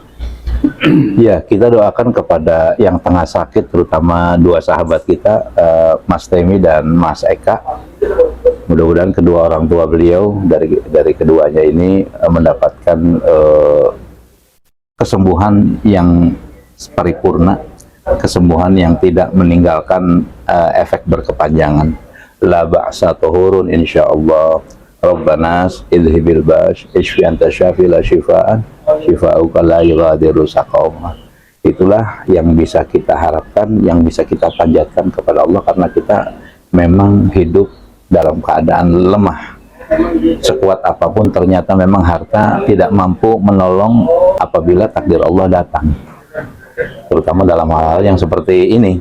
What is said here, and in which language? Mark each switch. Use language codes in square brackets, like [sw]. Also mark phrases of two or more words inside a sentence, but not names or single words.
[id] Ya, kita doakan kepada yang tengah sakit, terutama 2 sahabat kita, Mas Temi dan Mas Eka. Mudah-mudahan kedua orang tua beliau dari keduanya ini mendapatkan kesembuhan yang paripurna, kesembuhan yang tidak meninggalkan efek berkepanjangan. [ar] لا بأس طهور إن شاء الله. رب الناس أذهب البأس اشف أنت الشافي لا شفاء شفاؤك لا يغادر سقما. [id] Itulah yang bisa kita harapkan, yang bisa kita panjatkan kepada Allah, karena kita memang hidup dalam keadaan lemah. Sekuat apapun ternyata memang harta tidak mampu menolong apabila takdir Allah datang, terutama dalam hal yang seperti ini.